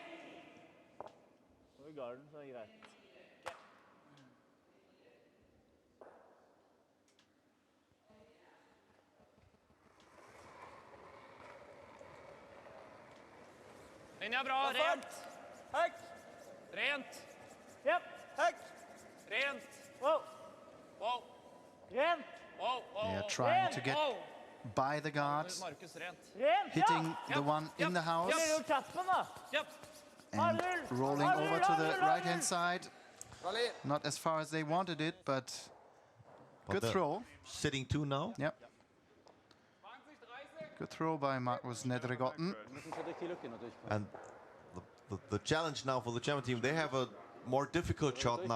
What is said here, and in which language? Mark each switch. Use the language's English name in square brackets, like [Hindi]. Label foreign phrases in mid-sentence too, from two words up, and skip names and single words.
[Norwegian] Og i garden, så er det greit. Den er bra, rent. Hack. Rent. [English] Yep. [Norwegian] Hack. Rent. [English] Wow. Wow. [Norwegian] Rent. [English] Wow, wow, They are wow. trying to get Wow. by the guard, [Norwegian] Markus, rent. Rent, [English] hitting [Norwegian] ja. [English] the one in the house [Norwegian] Det er jo kappen, da. [English] Yep. and rolling over to the right-hand side. Rally. Not as far as they wanted it, but good they're throw. Sitting 2 now. Yep. Good throw by Markus Nedregotten. And the challenge now for the German team, they have a more difficult shot now.